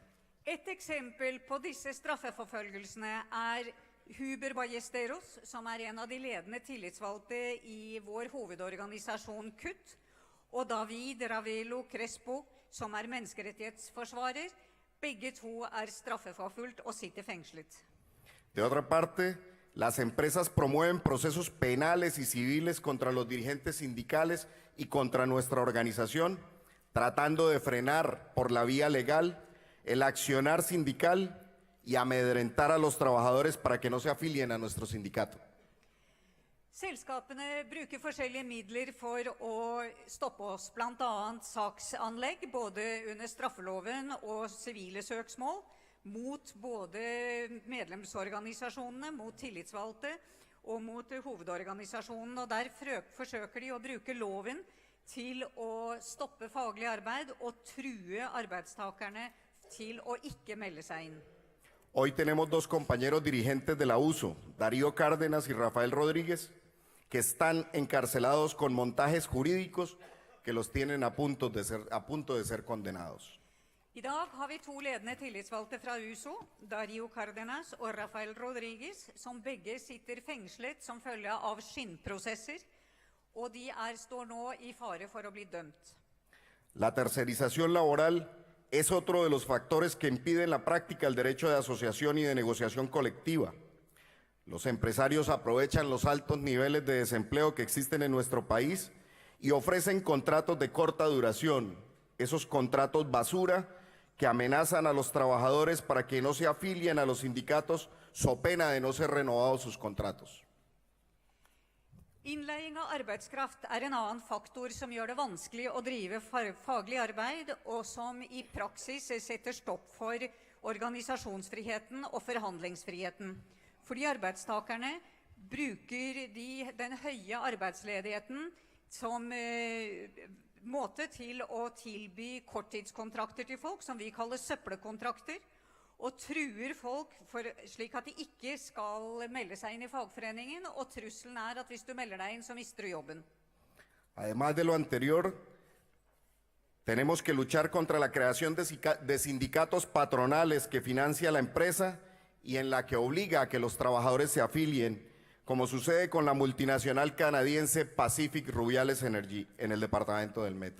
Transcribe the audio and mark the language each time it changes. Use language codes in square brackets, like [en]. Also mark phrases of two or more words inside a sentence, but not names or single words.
[no] Et eksempel på disse straffeforfølgelsene Huber Ballesteros, som en av de ledende tillitsvalgte i vår hovedorganisasjon KUT, og David Ravelo Crespo, som menneskerettighetsforsvarer. Begge to straffeforfulgt og sitter fengslet. [es] De otra parte, las empresas promueven procesos penales y civiles contra los dirigentes sindicales y contra nuestra organización, tratando de frenar por la vía legal el accionar sindical y amedrentar a los trabajadores para que no se afilien a nuestro sindicato. [no] Selskapene bruker forskjellige midler for å stoppe oss, blant annet saksanlegg, både under straffeloven og sivile søksmål, mot både medlemsorganisasjonene, mot tillitsvalgte og mot hovedorganisasjonen. Og der forsøker de å bruke loven til å stoppe faglig arbeid og true arbeidstakerne til å ikke melde seg inn. [es] Hoy tenemos dos compañeros dirigentes de la USO, Darío Cárdenas y Rafael Rodríguez, que están encarcelados con montajes jurídicos que los tienen a punto de ser condenados. [no] I dag har vi to ledende tillitsvalgte fra USO, Darío Cárdenas og Rafael Rodríguez, som begge sitter fengslet som følge av skinnprosesser, og de står nå i fare for å bli dømt. [es] La tercerización laboral es otro de los factores que impiden la práctica del derecho de asociación y de negociación colectiva. Los empresarios aprovechan los altos niveles de desempleo que existen en nuestro país y ofrecen contratos de corta duración, esos contratos basura que amenazan a los trabajadores para que no se afilien a los sindicatos so pena de no ser renovados sus contratos. [no] Innleiing av arbeidskraft en annen faktor som gjør det vanskelig å drive faglig arbeid, og som i praksis setter stopp for organisasjonsfriheten og forhandlingsfriheten. Fordi arbeidstakerne bruker den høye arbeidsledigheten som måte til å tilby korttidskontrakter til folk, som vi kaller søppelkontrakter, og truer folk slik at de ikke skal melde seg inn i fagforeningen, og trusselen at hvis du melder deg inn, så mister du jobben. [es] Además de lo anterior, tenemos que luchar contra la creación de sindicatos patronales que financia la empresa y en la que obliga a que los trabajadores se afilien, como sucede con la multinacional canadiense Pacific Rubiales Energy en el departamento del Meta.